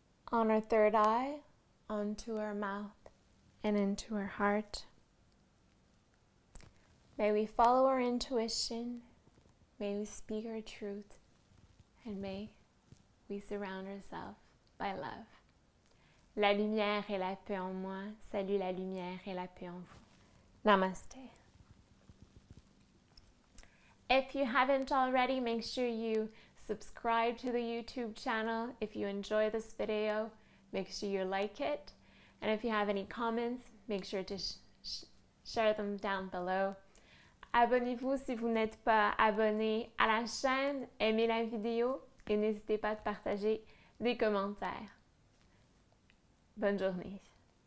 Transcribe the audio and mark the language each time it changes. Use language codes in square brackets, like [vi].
[en] On our third eye, onto our mouth and into our heart. May we follow our intuition, may we speak our truth, and may we surround ourselves by love. [fr] La lumière et la paix en moi, salue la lumière et la paix en vous. [sa] Namaste. [en] If you haven't already, make sure you subscribe to the YouTube channel. If you enjoy this video, make sure you like it. And if you have any comments, make sure to share them down below. [fr] Abonnez-vous si vous n'êtes pas abonné à la chaîne, aimez la vidéo et n'hésitez pas à partager des commentaires. Bonne journée.